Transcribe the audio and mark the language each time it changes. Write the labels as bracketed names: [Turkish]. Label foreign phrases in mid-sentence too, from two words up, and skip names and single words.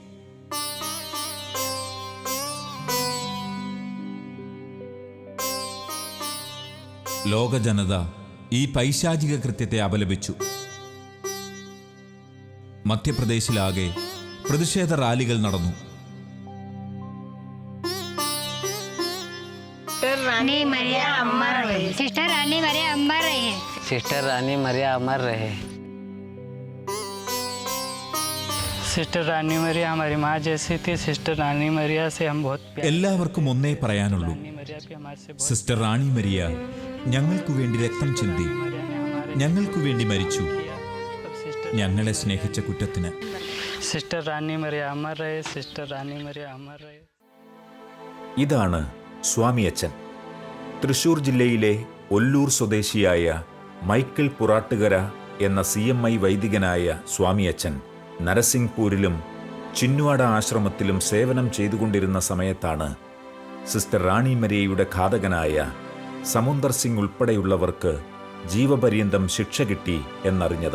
[Malayalam] ലോക ജനത ഈ പൈശാചിക കൃത്യത്തെ അപലപിച്ചു. മധ്യപ്രദേശിലാകെ പ്രതിഷേധ റാലികൾ നടന്നു. [Hindi] रानी मरिया अमर रहे। सिस्टर रानी मरिया अमर रहे। सिस्टर रानी मरिया अमर रहे। सिस्टर रानी मरिया हमारी माँ जैसी थी। सिस्टर रानी मरिया से हम बहुत [Malayalam] എല്ലാവർക്കും ഒന്നേ പറയാനുള്ളൂ. സിസ്റ്റർ റാണി മരിയ ഞങ്ങൾക്കു വേണ്ടി രക്തം ചിന്തി, ഞങ്ങൾക്കു വേണ്ടി മരിച്ചു, ഞങ്ങളെ സ്നേഹിച്ച കുറ്റത്തിന്. [Hindi] सिस्टर रानी मरिया अमर रहे। सिस्टर रानी मरिया अमर रहे. [Malayalam] ഇതാണ് സ്വാമിയച്ചൻ. തൃശൂർ ജില്ലയിലെ ഒല്ലൂർ സ്വദേശിയായ മൈക്കിൾ പുറാട്ടുകര എന്ന CMI വൈദികനായ സ്വാമിയച്ചൻ നരസിംഗ്പൂരിലും ചിന്വാഡ ആശ്രമത്തിലും സേവനം ചെയ്തുകൊണ്ടിരുന്ന സമയത്താണ് സിസ്റ്റർ റാണി മരിയയുടെ ഘാതകനായ സമുന്ദർ സിംഗ് ഉൾപ്പെടെയുള്ളവർക്ക് ജീവപര്യന്തം ശിക്ഷ കിട്ടി എന്നറിഞ്ഞത്.